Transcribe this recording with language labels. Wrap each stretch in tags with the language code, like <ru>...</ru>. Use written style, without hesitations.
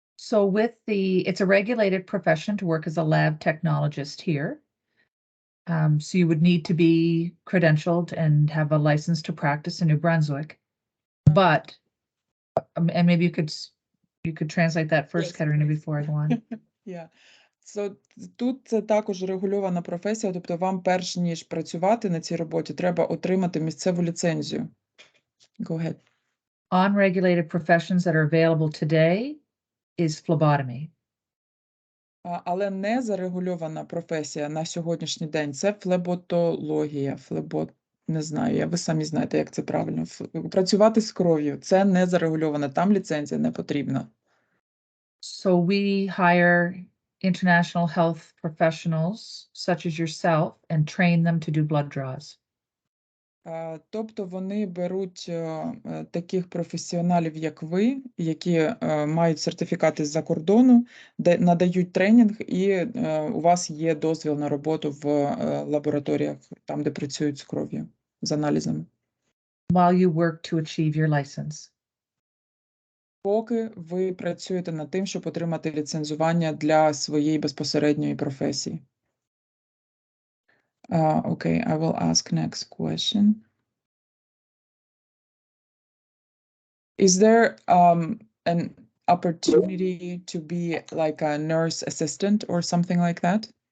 <en>So it's a regulated profession to work as a lab technologist here. So you would need to be credentialed and have a license to practice in New Brunswick. But, and maybe you could translate that first, Yes, Katerina, please. before I go on. Yeah.</en> <uk>So, тут це також регульована професія, тобто вам перш ніж працювати на цій роботі, треба отримати місцеву ліцензію.</uk> <en>Go ahead. Unregulated professions that are available today is phlebotomy.</en> <uk>Але не зарегульована професія на сьогоднішній день – це флеботологія, не знаю, ви самі знаєте, як це правильно. Працювати з кров'ю – це не зарегульовано, там ліцензія не потрібна.</uk> <en>So we hire international health professionals such as yourself and train them to do blood draws.</en> <uk>Тобто вони беруть таких професіоналів, як ви, які мають сертифікати з-за кордону, де надають тренінг, і у вас є дозвіл на роботу в лабораторіях, там, де працюють з кров'ю, з аналізами.</uk> <en>While you work to achieve your license.</en> <uk>Поки ви працюєте над тим, щоб отримати ліцензування для своєї безпосередньої професії.</uk> <en>Okay, I will ask next question. Is there an opportunity to be like a nurse assistant or something like that?</en>